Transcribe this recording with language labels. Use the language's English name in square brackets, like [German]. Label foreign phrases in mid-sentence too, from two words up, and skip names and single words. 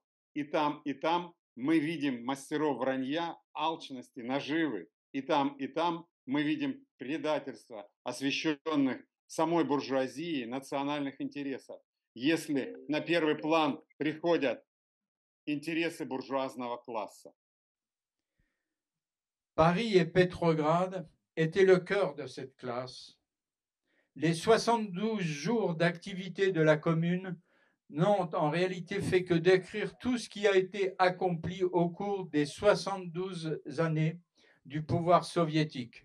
[Russian] И там мы видим мастеров вранья, алчности, наживы. И там мы видим предательство, освященных самой буржуазии, национальных интересов. Если на первый план приходят интересы буржуазного класса. [French] Paris et Pétrograd étaient le cœur de cette classe. Les 72 jours d'activité de la Commune n'ont en réalité fait que décrire tout ce qui a été accompli au cours des 72 années du pouvoir soviétique.